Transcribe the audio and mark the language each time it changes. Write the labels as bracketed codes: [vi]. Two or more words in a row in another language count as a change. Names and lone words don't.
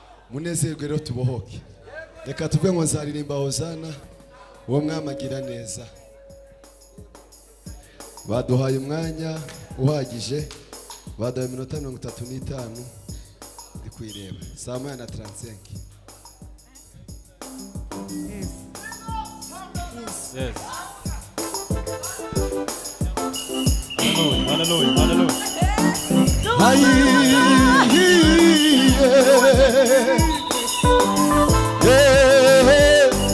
[rw] Munezerwe rero tubohoke. Reka tuvuge ngo nzaririmba Hozana, uwo mwami agira neza. Baduhaye umwanya uhagije, baduhaye iminota mirongo itatu n'itanu, ndi kuyireba. Saa moya na trente-cinq. [en] Yes. Yes. Yes. Hallelujah, hallelujah, hallelujah. Aye, yeah. Yeah, yeah.